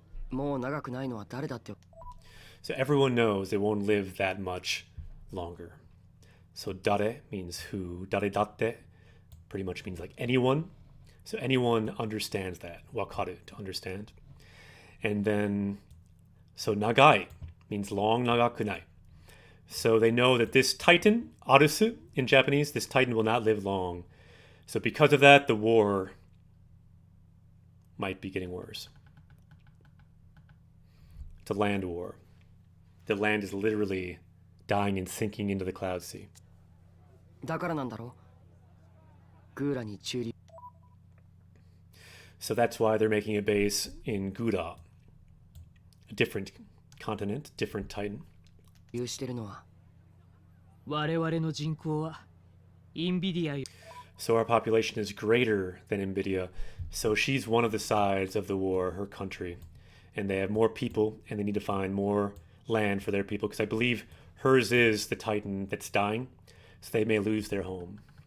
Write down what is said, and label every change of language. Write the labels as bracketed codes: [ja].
[ja] もう長くないのは誰だって。 [en] So everyone knows they won't live that much longer. So dare means who. [ja] Dare datte [en] pretty much means like anyone. So anyone understands that. Wakaru, to understand. And then, so nagai means long, nagakunai. So they know that this Titan, Arusu in Japanese, this Titan will not live long. So because of that, the war might be getting worse. It's a land war. The land is literally dying and sinking into the cloud sea. [ja] だからなんだろう。グーラに駐留。 [en] So that's why they're making a base in Gura, a different continent, different Titan. [ja] してるのは。我々の人口はインビディアよ。 [en] So our population is greater than Nvidia. So she's one of the sides of the war, her country. And they have more people, and they need to find more land for their people, because I believe hers is the Titan that's dying, so they may lose their home.